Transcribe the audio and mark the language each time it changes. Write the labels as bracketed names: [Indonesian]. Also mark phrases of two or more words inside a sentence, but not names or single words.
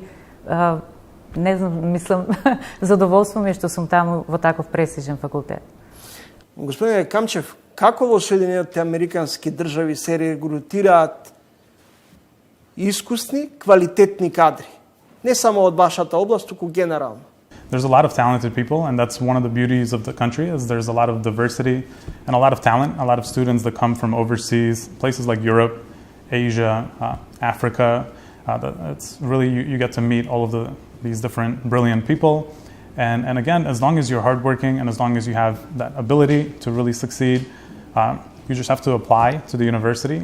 [Macedonian] Не знам, мислам, задоволство ми е што сум таму во таков престижен факултет. Господине Камчев, како во Соединените Американски држави се регрутираат искусни, квалитетни кадри? Не само од вашата област, туку генерално. [English] there's a lot of talented people, and that's one of the beauties of the country is there's a lot of diversity and a lot of talent, a lot of students that come from overseas, places like Europe, Asia, Africa. It's really, you get to meet all of these different brilliant people. And again, as long as you're hardworking and as long as you have that ability to really succeed, you just have to apply to the university.